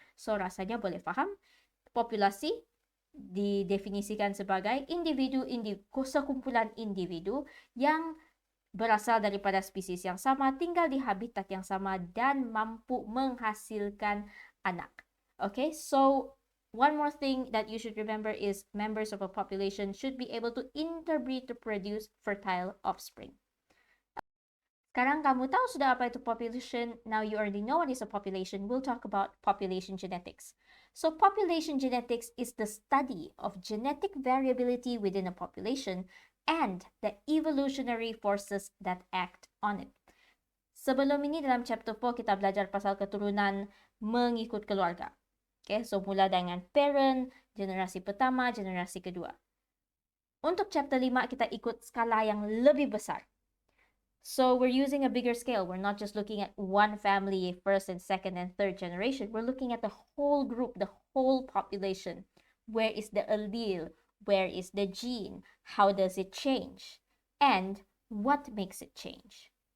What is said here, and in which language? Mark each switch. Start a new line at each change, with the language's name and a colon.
Malay: So rasanya boleh faham, populasi didefinisikan sebagai sekumpulan individu yang berasal daripada spesies yang sama, tinggal di habitat yang sama, dan mampu menghasilkan anak.
English: Okay, so one more thing that you should remember is members of a population should be able to interbreed to produce fertile offspring.
Malay: Sekarang kamu tahu sudah apa itu population.
English: Now you already know what is a population. We'll talk about population genetics. So population genetics is the study of genetic variability within a population and the evolutionary forces that act on it.
Malay: Sebelum ini dalam chapter 4 kita belajar pasal keturunan mengikut keluarga. Okay, so mula dengan parent, generasi pertama, generasi kedua. Untuk chapter 5 kita ikut skala yang lebih besar.
English: So we're using a bigger scale. We're not just looking at one family, first and second and third generation. We're looking at the whole group, the whole population. Where is the allele? Where is the gene? How does it change? And what makes it change?